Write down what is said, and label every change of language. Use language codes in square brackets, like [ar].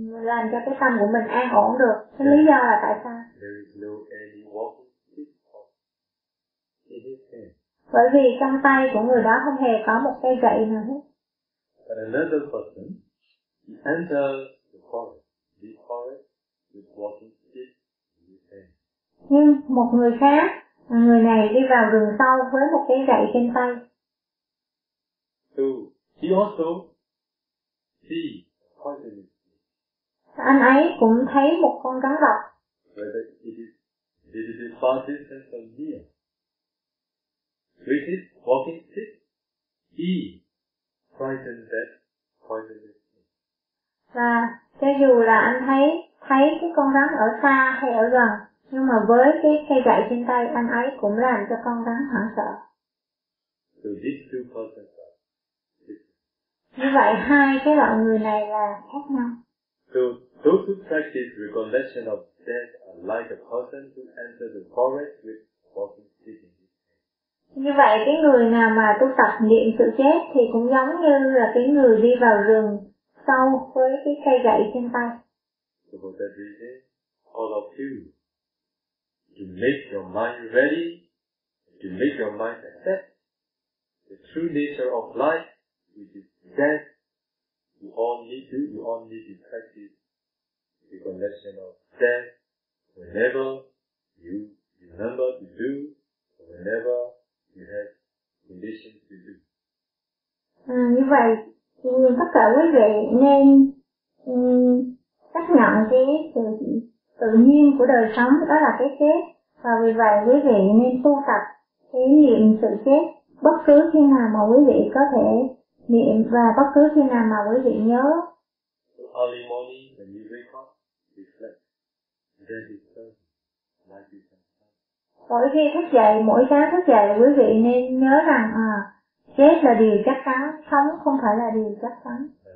[vi] làm cho cái tâm của mình an ổn được. Cái lý do là tại sao? [en] There is no any walking stick in his hand. [vi] Bởi vì trong tay của người đó không hề có một cây gậy nào hết. [en] But another person, he enters the forest, this forest, with walking stick in his hand. [vi] Nhưng một người khác, người này đi vào rừng sâu với một cái gậy trên tay. [en] So, he also sees poisonous snake. [vi] Anh ấy cũng thấy một con rắn độc. [en] Whether it is in far distance or near. With his walking stick, he frightened that poisonous snake. [vi] Và cho dù là anh thấy cái con rắn ở xa hay ở gần, nhưng mà với cái cây gậy trên tay, anh ấy cũng làm cho con rắn hoảng sợ. [en] So these two persons are different. [vi] Như vậy, hai cái loại người này là khác nhau. [en] So those who practice recollection of death are like a person who enters the forest with walking stick in his hand. [vi] Như vậy, cái người nào mà tu tập niệm sự chết thì cũng giống như là cái người đi vào rừng sâu với cái cây gậy trên tay. [en] So for that reason, all of you, to make your mind ready, to make your mind accept the true nature of life, which is death, you all need to practice the recollection of death whenever you remember to do, whenever you have condition to do. [vi] Như vậy, tất cả quý vị nên xác nhận cái tự nhiên của đời sống, đó là cái chết. Và vì vậy quý vị nên tu tập cái niệm sự chết bất cứ khi nào mà quý vị có thể niệm và bất cứ khi nào mà quý vị nhớ. [en] So early morning when you wake up, reflect, death is certain, life is certain. [vi] Mỗi khi thức dậy, mỗi sáng thức dậy, quý vị nên nhớ rằng chết là điều chắc chắn, sống không phải là điều chắc chắn.